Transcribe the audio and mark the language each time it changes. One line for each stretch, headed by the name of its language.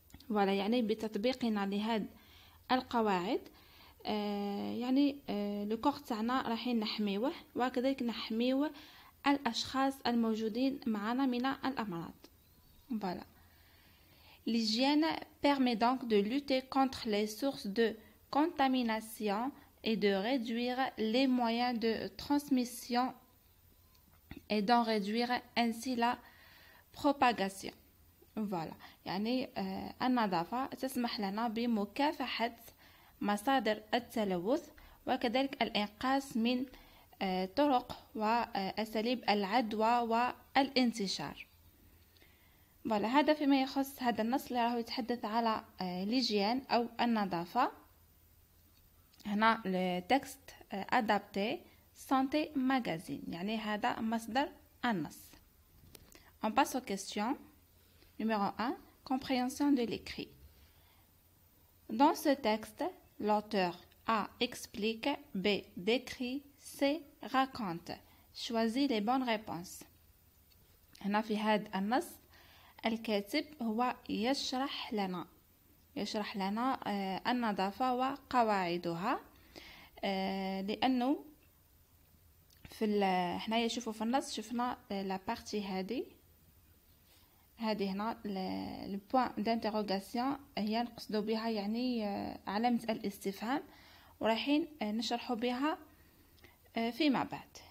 Arabic: Voilà, يعني بتطبيقنا لهذه القواعد الكور تاعنا رايحين نحميوه، وكذلك نحميو الأشخاص الموجودين معنا من الأمراض.
French: Voilà. L'hygiène permet donc de lutter contre les sources de contamination et de réduire les moyens de transmission et d'en réduire ainsi la propagation. Voilà.
Arabic: النظافة تسمح لنا بمكافحة مصادر التلوث وكذلك الإنقاذ من طرق وأساليب العدوى والانتشار.
French: voilà.
Arabic: هذا فيما يخص هذا النص اللي راهو يتحدث على ليجيان أو النظافة. هنا التكست
French: adapté santé magazine،
Arabic: يعني هذا مصدر النص.
French: On passe aux questions. Numéro 1. Compréhension de l'écrit. Dans ce texte, l'auteur A explique, B décrit, C raconte. Choisis les bonnes réponses.
Arabic: هنا في هذا النص الكاتب هو يشرح لنا النظافة وقواعدها، لأنه هنا شوفوا في النص شفنا لا بارتي هذه هنا البوان دانتيروغاسيون هي نقصدوا بها علامة الاستفهام، ورايحين نشرحوا بها فيما بعد.